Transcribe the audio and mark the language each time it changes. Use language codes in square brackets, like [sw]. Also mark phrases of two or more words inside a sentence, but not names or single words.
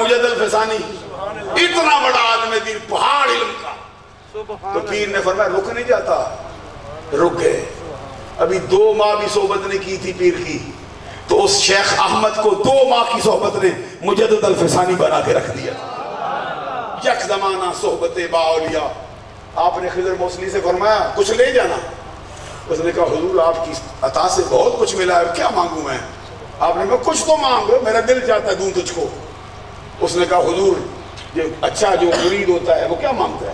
[ur] مجد الفسانی، اتنا بڑا عالم دین، پہاڑ علم کا۔ تو پیر نے فرمایا رک نہیں جاتا، رک گئے۔ ابھی 2 ماہ بھی صحبت نے کی تھی پیر کی، تو اس شیخ احمد کو 2 ماہ کی صحبت نے مجدد الفسانی بنا کے رکھ دیا۔ [fa] یک زمانہ صحبت با اولیاء۔ [ur] آپ نے خضر موصلی سے فرمایا کچھ لے جانا، اس نے کہا حضور آپ کی عطا سے بہت کچھ ملا ہے، کیا مانگوں میں؟ آپ نے کہا کچھ تو مانگو، میرا دل چاہتا ہے دوں تجھ کو۔ اس نے کہا حضور یہ اچھا جو مرید ہوتا ہے وہ کیا مانگتا ہے؟